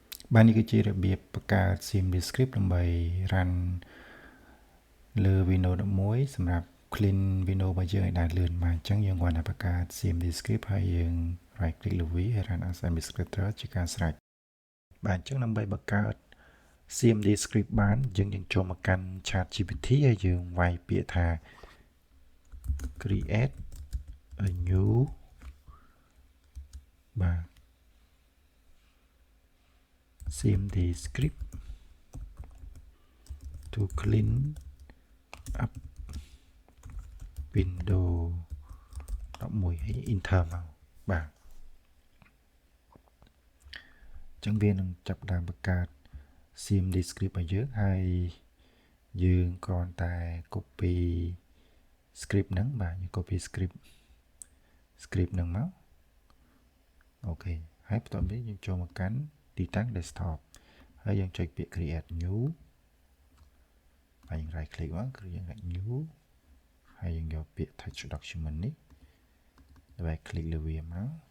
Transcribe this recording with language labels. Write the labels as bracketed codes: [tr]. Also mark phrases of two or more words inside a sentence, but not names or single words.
[km] បាននេះគឺជារបៀបបង្កើត [en] CMD script [km] ដើម្បី run លើ Windows 11 សម្រាប់ clean Windows របស់យើងឲ្យដើរលឿនបានអញ្ចឹងយើងគ្រាន់តែបង្កើត CMD script ហើយយើង [en] right click [km] លើវាហើយ [en] run as administrator [km] ជាការស្រេចបាទអញ្ចឹងដើម្បីបង្កើត [en] CMD script [km] បានយើងចូលមកកាន់ ChatGPT ហើយយើងវាយពាក្យថា [en] create a new [km] បាទ [en] CMD script to clean up Windows 11 [km] ហើយ enter មកបាទអញ្ចឹងវានឹងចាប់ ផ្ដើមបង្កើត [en] CMD script [km] ឲ្យយើងហើយយើងគ្រាន់តែ [en] copy script [km] ហ្នឹងបាទយើង [en] copy script [km] ហ្នឹងមកអូខេហើយបន្ទាប់នេះយើងចូលមកកាន់ទីតាំង desktop ហើយយើងចុចពាក្យ [en] create new [km] ហើយយើង [en] right click [km] មក [en] create new [km] ហើយយើងយកពាក្យ [en] text document [km] នេះដើម្បី click លើវាមក